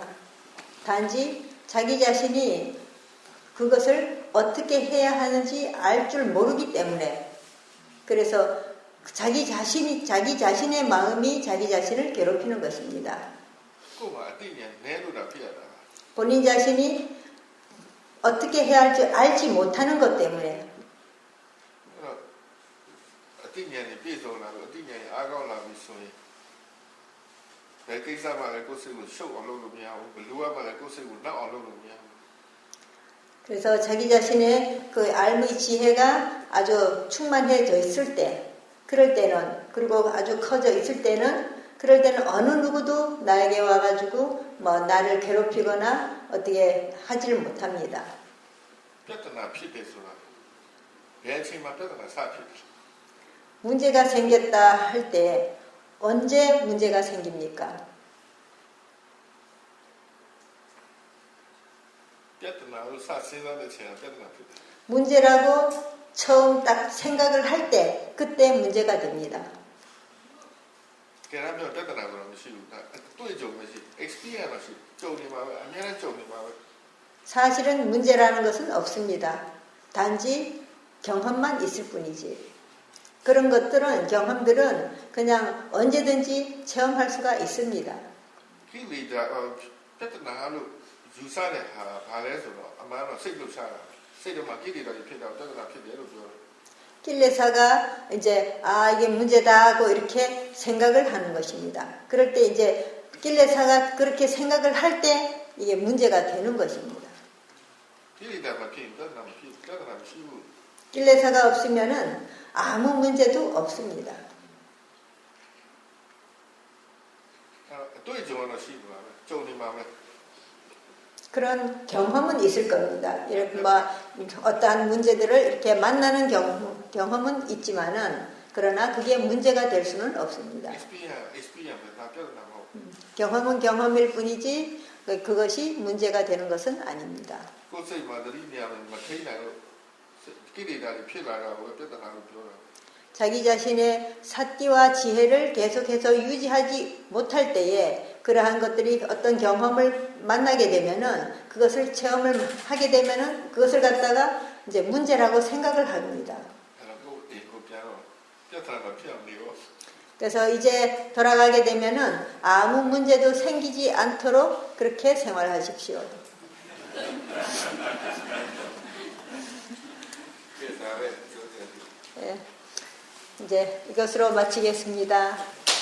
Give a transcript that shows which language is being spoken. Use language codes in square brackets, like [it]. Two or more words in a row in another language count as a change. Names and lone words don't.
[ko] 단지 자기 자신이 그것을 어떻게 해야 하는지 알 줄 모르기 때문에 그래서 자기 자신의 마음이 자기 자신을 괴롭히는 것입니다. [my] ကိုယ်မှာအတိညာနဲလို့တာဖြစ်ရတာ [ko] 본인 자신이 어떻게 해야 할지 알지 못하는 것 때문에 [my] အဲ့တော့အတိညာနဲ့ပြည့်စုံလာလို့အတိညာနဲ့အားကောင်းလာပြီဆိုရင်ဘယ်ကိစ္စမှလည်းကိုယ်စိတ်ကိုရှုပ်အောင်လုပ်လို့မရဘူးဘယ်လိုမှလည်းကိုယ်စိတ်ကိုနောက်အောင်လုပ်လို့မရဘူး [ko] 그래서 자기 자신의 그 알의 지혜가 아주 충만해져 있을 때, 그럴 때는, 그리고 아주 커져 있을 때는, 그럴 때는 어느 누구도 나에게 와가지고 뭐 나를 괴롭히거나 어떻게 하지를 못합니다. [my] ပြဿနာဖြစ်တယ်ဆိုတာဘယ်အချိန်မှပြဿနာစဖြစ်တယ် [ko] 문제가 생겼다 할 때 언제 문제가 생깁니까? [my] ပြဿနာကိုစစဉ်းစားတဲ့အချိန်ကပြဿနာဖြစ်တယ် [ko] 문제라고 처음 딱 생각을 할 때 그때 문제가 됩니다. [my] ကဲဒါမျိုးပြဿနာကတော့မရှိဘူးဒါတွေ့ကြုံမရှိ experience မရှိကြုံနေမှာပဲအများနဲ့ကြုံနေမှာပဲ [ko] 사실은 문제라는 것은 없습니다. 단지 경험만 있을 뿐이지. 그런 것들은 경험들은 그냥 언제든지 체험할 수가 있습니다. [my] ကိလေသာပြဿနာလို့ယူဆတဲ့ဟာဘာလဲဆိုတော့အမှန်တော့စိတ်လှုပ်ရှားတာစိတ်ထဲမှာကိလေသာတွေဖြစ်တော့ပြဿနာဖြစ်တယ်လို့ပြောတယ် [ko] kil레사가 이제 이게 문제다 하고 이렇게 생각을 하는 것입니다. 그럴 때 이제 kil레사가 그렇게 생각을 할 때 이게 문제가 되는 것입니다. [my] ကိလေသာမဖြစ်ရင်ပြဿနာမဖြစ်ပြဿနာမရှိဘူး [ko] kil레사가 없으면은 아무 문제도 없습니다. [my] အတွေ့အကြုံကတော့ရှိမှာပဲကြုံနေမှာပဲ [ko] 그런 경험은 있을 겁니다. 이렇게 뭐 어떠한 문제들을 이렇게 만나는 경험은 있지만은 그러나 그게 문제가 될 수는 없습니다. [my] experience ပဲဒါပြဿနာမဟုတ် [ko] 경험은 경험일 뿐이지 그것이 문제가 되는 것은 아닙니다. [my] ကိုယ်စိတ်မှာသတိဉာဏ်မထိနိုင်လို့ကိလေသာတွေဖြစ်လာတာကိုပြဿနာလို့ပြောတာ [ko] 자기 자신의 사띠와 지혜를 계속해서 유지하지 못할 때에 그러한 것들이 어떤 경험을 만나게 되면은 그것을 체험을 하게 되면은 그것을 갖다가 이제 문제라고 생각을 합니다. [my] အဲ့တော့ကိုယ်အိမ်ကိုပြန်တော့ပြဿနာမဖြစ်အောင်နေရော [ko] 그래서 이제 돌아가게 되면은 아무 문제도 생기지 않도록 그렇게 생활하십시오. [my] ပြဿနာပဲပြောတယ် [ko] 예, 이제 이것으로 마치겠습니다.